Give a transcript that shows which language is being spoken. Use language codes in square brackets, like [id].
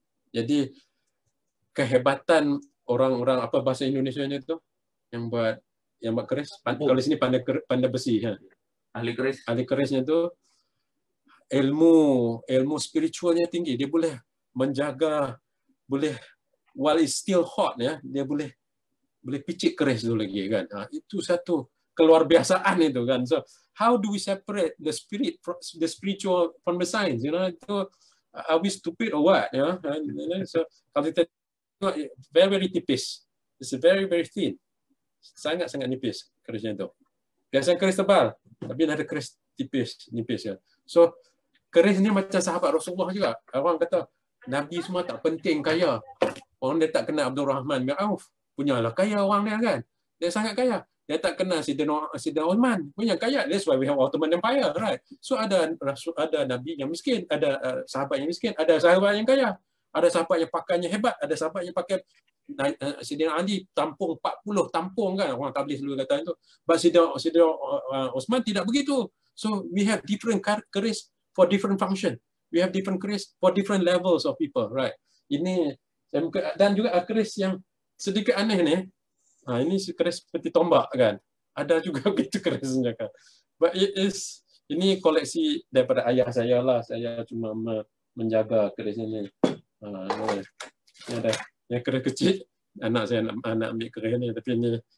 [ms] Jadi kehebatan orang-orang, apa bahasa Indonesianya itu yang buat keris, kalau di sini pandai besi ahli kerisnya itu ilmu spiritualnya tinggi. Dia boleh menjaga, boleh [en] while it's still hot [ms] ya, dia boleh picit keris itu lagi kan. Itu satu keluar biasaan itu kan. [en] So how do we separate the spiritual from the science, you know? [ms] Itu [en] are we stupid or what, you know? [ms] So kalau kita tengok, [en] very [ms] tipis, [en] it's very thin, [ms] sangat nipis kerisnya itu. Biasanya keris tebal, tapi ada keris nipis ya. So keris ini macam sahabat Rasulullah juga. Orang kata Nabi semua tak penting kaya. Orang dia tak kenal Abdul Rahman bin Auf, punyalah kaya orang dia kan. Dia sangat kaya. Dia tak kenal Sayyidina Uthman, punya kaya. [en] That's why we have Ottoman Empire, right? [ms] So ada Nabi yang miskin, ada sahabat yang miskin, ada sahabat yang kaya, ada sahabat yang pakaiannya hebat, ada sahabat yang pakai Sayyidina Ali tampung 40 tampung kan, orang tabligh selalu kata itu. [en] But [ms] Sayyidina Uthman tidak begitu. [en] So we have different keris for different function. We have different keris for different levels of people, right? [ms] Ini dan juga keris yang sedikit aneh ni. Ini keris seperti tombak kan. Ada juga begitu kerisnya kan. [en] But [ms] ini koleksi daripada ayah saya lah. Saya cuma menjaga keris ini. Ini ada yang keris kecil. Anak saya anak ambil keris ni, tapi ini